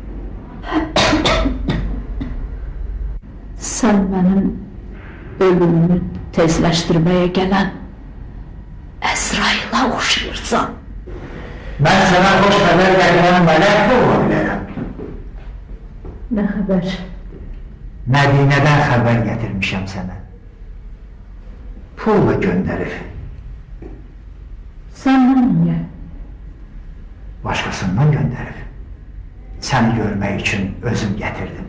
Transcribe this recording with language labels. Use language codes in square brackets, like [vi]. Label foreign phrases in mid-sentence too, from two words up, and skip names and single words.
[tr] Sen benim ölümümü tezleştirmeye gelen Ezrail'e oxşayırsan. Ben sana hoş haber getiren melek de olabilirim. [az] Nə xəbər? Mədinədən xəbər gətirmişəm sənə. Pulla göndərib. Səndən niyə? Başqasından göndərib. Səni görmək üçün özüm gətirdim.